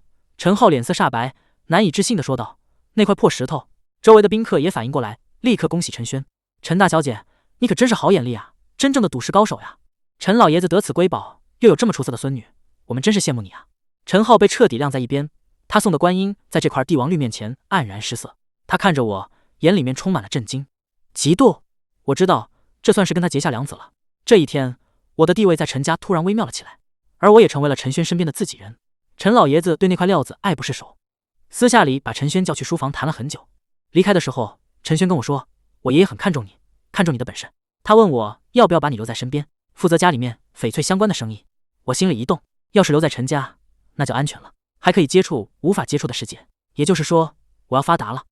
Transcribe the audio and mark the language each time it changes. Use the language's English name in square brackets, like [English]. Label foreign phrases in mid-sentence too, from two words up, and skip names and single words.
[Chinese] 陳浩臉色煞白，難以置信地說道。那塊破石頭，周圍的賓客也反應過來，立刻恭喜陳軒。陳大小姐，你可真是好眼力啊，真正的賭石高手呀！陳老爺子得此瑰寶，又有這麼出色的孫女，我們真是羨慕你啊！陳浩被徹底晾在一邊，他送的觀音在這塊帝王綠面前黯然失色。他看着我，眼裡面充滿了震驚、嫉妒。我知道，這算是跟他結下梁子了。這一天，我的地位在陳家突然微妙了起來，而我也成為了陳軒身邊的自己人。陳老爺子對那塊料子愛不釋手，私下裡把陳軒叫去書房談了很久。離開的時候，陳軒跟我說，我爺爺很看重你，看重你的本事，他問我要不要把你留在身邊，負責家裡面翡翠相關的生意。我心裡一動，要是留在陳家，那就安全了，還可以接觸無法接觸的世界，也就是說，我要發達了。